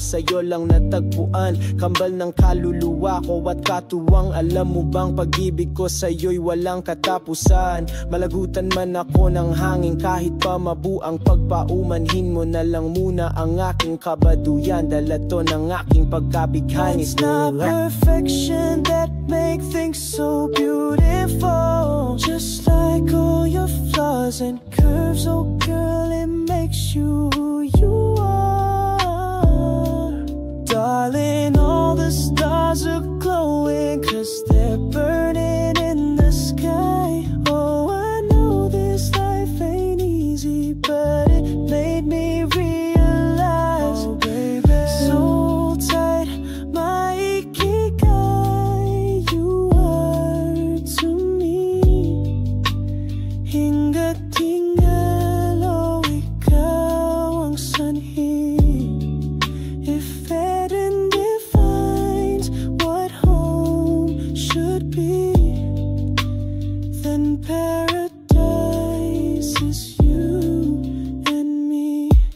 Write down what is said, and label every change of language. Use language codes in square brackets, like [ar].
[tl] Sa'yo lang natagpuan, kambal ng kaluluwa ko at katuwang. Alam mo bang pag-ibig ko sa'yo'y walang katapusan. Malagutan man ako ng hangin kahit pa mabuang pagpaumanhin mo na lang muna ang aking kabaduyan. Dala to ng aking pagkabighani. [en] It's not perfection that make things so beautiful. Just like all your flaws and curves, oh girl, it makes you who you are. Darling, all the stars are glowing 'cause they're burning in the sky. Oh, I know this life ain't easy, but it made me realize. Oh baby, so tight, my ikigai, you are to me. [tl] Hingat tingalo, ikaw ang sanhi. [en] If Eden defines what home should be, then paradise is you and me.